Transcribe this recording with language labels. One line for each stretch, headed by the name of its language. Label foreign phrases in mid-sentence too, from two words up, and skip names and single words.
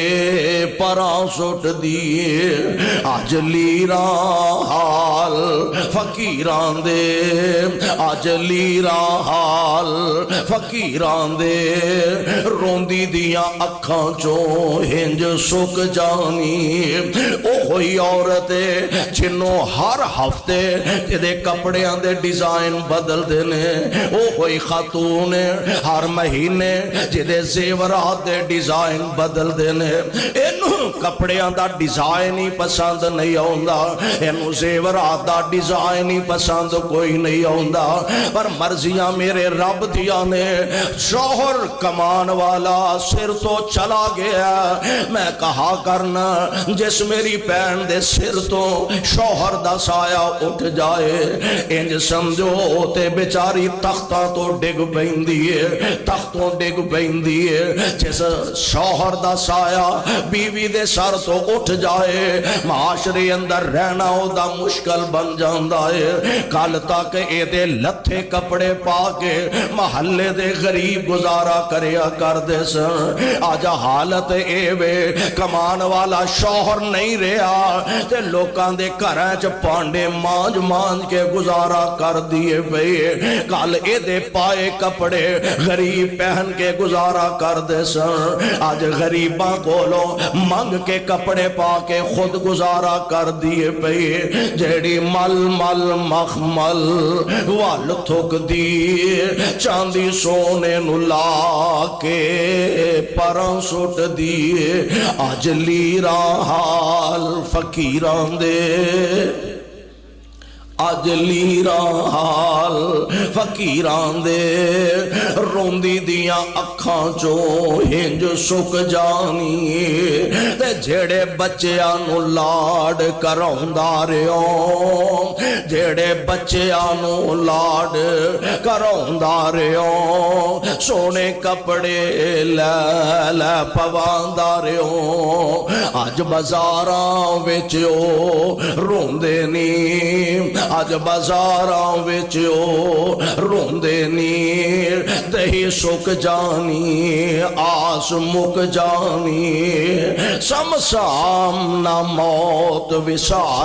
Punjabi: پراں سٹ دیے اج لیراں حال فقیراں دے اج لیراں حال فقیراں دے روندی دیاں اکھاں چوں ہنج سک جانی او ہوئی عورت جنوں ہر ہفتے دے کپڑیاں دے ڈیزائن بدل دینے او ہوئی خاتون ہر مہینے جدے زیورات دے ڈیزائن بدل دینے اینو کپڑیاں دا ڈیزائن ہی پسند نہیں آوندا اینو زیورات دا ڈیزائن ہی پسند کوئی نہیں آوندا پر مرضیاں میرے رب دیا نے شوہر کمان والا سر تو چلا گیا میں کہا کرنا جس میری بہن دے سر تو شوہر دا سایہ اٹھ جائے انج سمجھو تے بیچاری تختہ تو ڈگ بیندی ہے تختوں ڈگ بیندی ہے جس شوہر دا سایہ بیوی دے سر تو اٹھ جائے معاشرے اندر رہنا او دا مشکل بن جاندا ہے کل تک اے دے لتھے کپڑے پا کے محلے دے غریب گزارا کریا کر دے سن آجا حالت اے وے کمان والا شوہر نہیں رہا تے لوکاں دے گھراں چ پانڈے مانج مانج کے گزارا کر دیے پئے کل اے دے پائے کپڑے غریب پہن کے گزارا کر دے سن آج غریباں کولو منگ کے کپڑے پا کے خود گزارا کر دیے پئے جیڑی مل مل مخمل وال تھک دی چاندی سونے نو لا کے پراں سٹ دیے اج لیراں حال فقیراں دے اج لیراں حال فقیراں دے روندی دیاں اکھاں چوں ہنج سک جانی تے جھڑے بچیاں نو لاڈ کراوندا رہیو جھڑے بچیاں نو لاڈ کراوندا رہیو سونے کپڑے لے لے پواندا رہیو اج بازاراں وچ او روندے نی اج بازاراں وچ او روندے نی دہی سک جانی آس مک جانی سمسام نہ موت وسار